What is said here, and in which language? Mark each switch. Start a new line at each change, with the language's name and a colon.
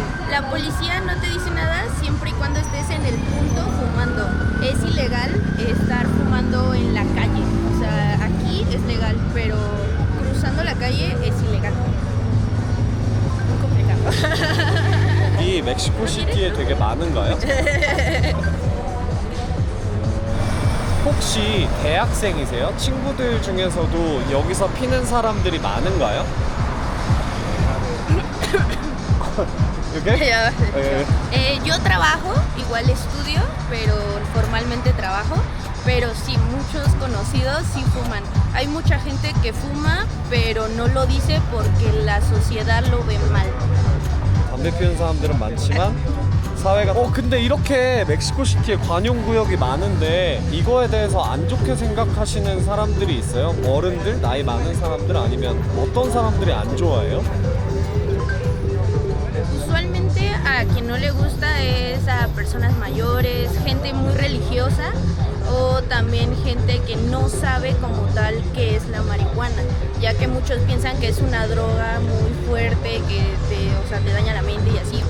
Spanish: La policía no te dice nada siempre y cuando estés en el punto fumando. Es ilegal estar fumando en la calle. O sea, aquí es legal, pero cruzando la calle es ilegal. Muy complicado.
Korean: 이 멕시코 시티에 되게 많은가요? 혹시 대학생이세요? 친구들 중에서도 여기서 피는 사람들이 많은가요?
Spanish: ¿Okay? Yo trabajo, igual estudio, pero formalmente trabajo. Pero sí, muchos conocidos sí fuman. Hay mucha gente que fuma, pero no lo dice porque la sociedad lo ve mal.
Korean: 담배 피우는 사람들은 많지만 사회가 근데 이렇게 멕시코 시티에 관용 구역이 많은데 이거에 대해서 안 좋게 생각하시는 사람들이 있어요? 어른들, 나이 많은 사람들 아니면 어떤 사람들이 안 좋아해요?
Spanish: Usualmente a quien no le gusta es a personas mayores, gente muy religiosa o también gente que no sabe como tal qué es la marihuana, ya que muchos piensan que es una droga muy fuerte que te daña la mente y así.